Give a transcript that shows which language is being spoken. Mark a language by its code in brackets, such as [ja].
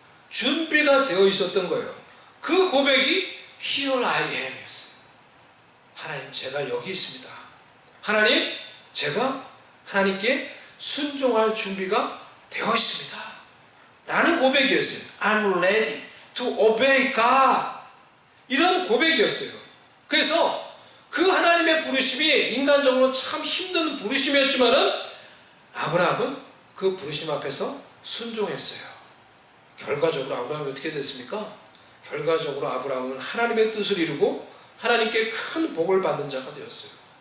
[ko] 준비가 되어 있었던 거예요. 그 고백이 [en] Here I am [ko] 이었어요. 하나님, 제가 여기 있습니다. 하나님, 제가 하나님께 순종할 준비가 되어 있습니다 라는 고백이었어요. [en] I'm ready to obey God, [ko] 이런 고백이었어요. 그래서 그 하나님의 부르심이 인간적으로 참 힘든 부르심이었지만은 아브라함은 그 부르심 앞에서 순종했어요. 결과적으로 아브라함이 어떻게 됐습니까? 결과적으로 아브라함은 하나님의 뜻을 이루고 하나님께 큰 복을 받는 자가 되었어요.